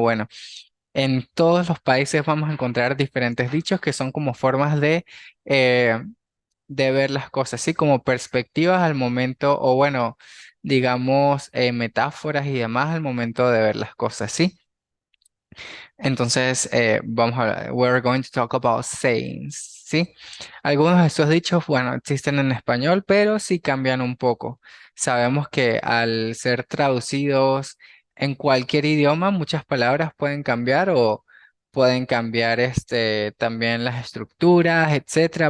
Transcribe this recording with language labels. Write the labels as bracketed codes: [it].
[es] Bueno, en todos los países vamos a encontrar diferentes dichos que son como formas eh, de ver las cosas, así como perspectivas al momento, o bueno, digamos, metáforas y demás al momento de ver las cosas, ¿sí? [en] Entonces, we're going to talk about sayings, ¿sí? [es] Algunos de estos dichos, bueno, existen en español, pero sí cambian un poco. Sabemos que al ser traducidos en cualquier idioma, muchas palabras pueden cambiar o pueden cambiar también las estructuras, etcétera.